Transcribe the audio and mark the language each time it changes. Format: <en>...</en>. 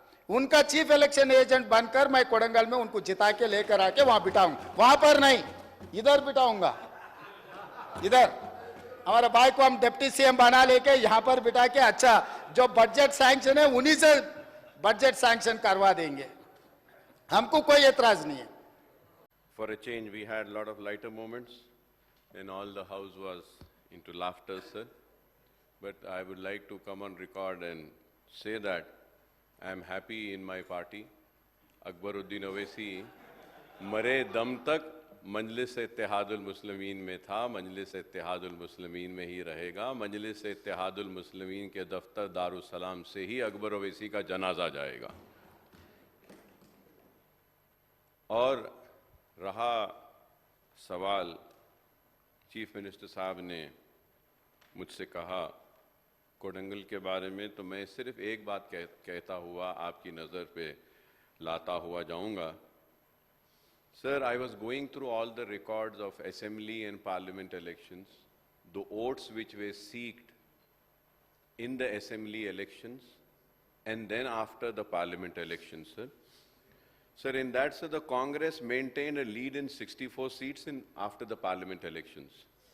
<hi>उनका chief election agent बनकर मैं कोडंगल में उनको जिता के लेकर आके वहां बिठाऊंगा. वहां पर नहीं, इधर बिठाऊंगा. इधर हमारे भाई को हम डिप्टी सीएम बना लेके यहां पर बिठा के, अच्छा जो बजट सैंक्शन है उन्हीं से बजट सैंक्शन करवा देंगे. हमको कोई एतराज नहीं है.</hi> <en>For a change, we had a lot of lighter moments, and all the house was into laughter, sir. But I would like to come on record and say that I am happy in my party.</en> <hi>Akbaruddin Owaisi मरे दम तक मजलिस इत्तेहादुल मुस्लिमीन में था, मजलिस इत्तेहादुल मुस्लिमीन में ही रहेगा. मजलिस इत्तेहादुल मुस्लिमीन के दफ्तर Darussalam से ही अकबर ओवैसी का जनाजा जाएगा. और रहा सवाल, चीफ मिनिस्टर साहब ने मुझसे कहा कोडंगल के बारे में, तो मैं सिर्फ एक बात कहता हुआ आपकी नज़र पे लाता हुआ जाऊंगा.</hi> <en>सर, I was going through all the records of assembly and parliament elections, the votes which were seeked in the assembly elections and then after the parliament elections, sir. Sir, in that, sir, the Congress maintained a lead in 64 seats after the parliament elections.</en>